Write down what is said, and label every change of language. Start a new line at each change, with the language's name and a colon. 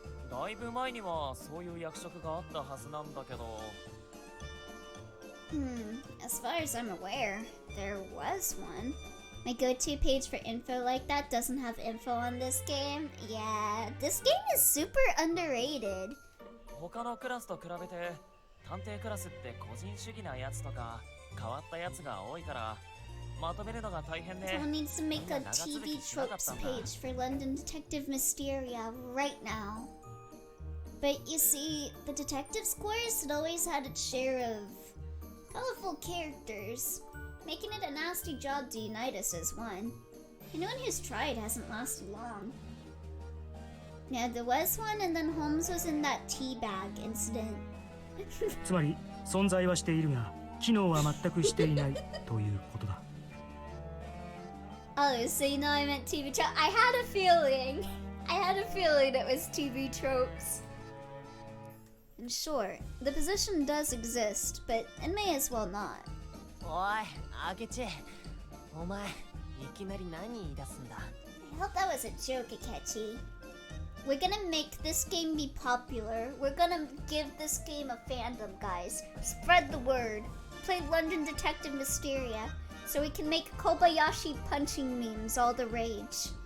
Japanese: だいぶ前にはそういう役職があったはずなんだけど、
English: As far as I'm aware, there was one. My go-to page for info like that doesn't have info on this game. Yeah, this game is super underrated.
Japanese: 他のクラスと比べて探偵クラスって個人主義なやつとか変わったやつが多いからまとめるのが大変で、
English: Someone needs to make a TV tropes page for London Detective Mysteria right now. But you see, the detective squares had always had its share of colorful characters. Making it a nasty job to unite us as one. Anyone who's tried hasn't lasted long. Yeah, there was one, and then Holmes was in that tea bag incident.
Japanese: つまり存在はしているが機能は全くしていないということだ。
English: Oh, so you know I meant TV trope. I had a feeling. I had a feeling it was TV tropes. And sure, the position does exist, but it may as well not.
Japanese: おい、明智。お前、いきなり何言い出すんだ。
English: I hope that was a joke, Akechi. We're gonna make this game be popular. We're gonna give this game a fandom, guys. Spread the word. Play London Detective Mysteria, so we can make Kobayashi punching memes all the rage.